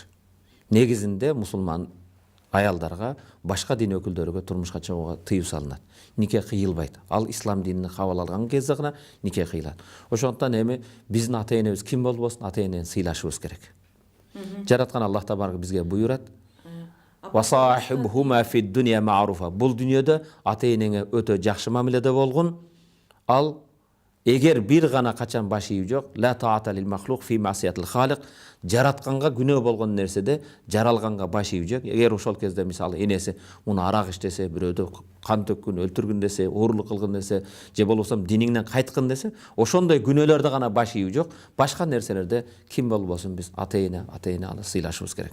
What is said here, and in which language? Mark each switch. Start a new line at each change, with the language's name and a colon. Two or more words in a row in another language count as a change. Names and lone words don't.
Kyrgyz: Негизинде мусулман аялдарга, башка дин өкүлдөрүгө турмушка чыгууга тыюу салынат. Нике кыйылбайт. Ал ислам динини кабыл алган кезде гана нике кыйылат. Ошондуктан эми биздин ата-энебиз ким болбосун, ата-энени сыйлашыбыз керек. Жараткан Аллах Табарак бизге буйрат:
Arabic: "وصاحبهما في الدنيا معروفا."
Kyrgyz: Бул дүйнөдө ата-энеңе өтө жакшы мамиледе болгон. Ал эгер бир гана качан баш ийүү жок,
Arabic: لا طاعة للمخلوق في معصية الخالق.
Kyrgyz: Жаратканга күнөө болгон нерседе жаралганга баш ийүү жок. Эгер ошол кезде мисалы энеси муну арак иштесе, бирөөдө кан төккүн, өлтүргүн десе, оорлук кылгын десе, же болбосо диниңден кайткын десе, ошондой күнөөлөрдө гана баш ийүү жок. Башка нерселерде ким болбосун биз ата-эне алып сыйлашыбыз керек.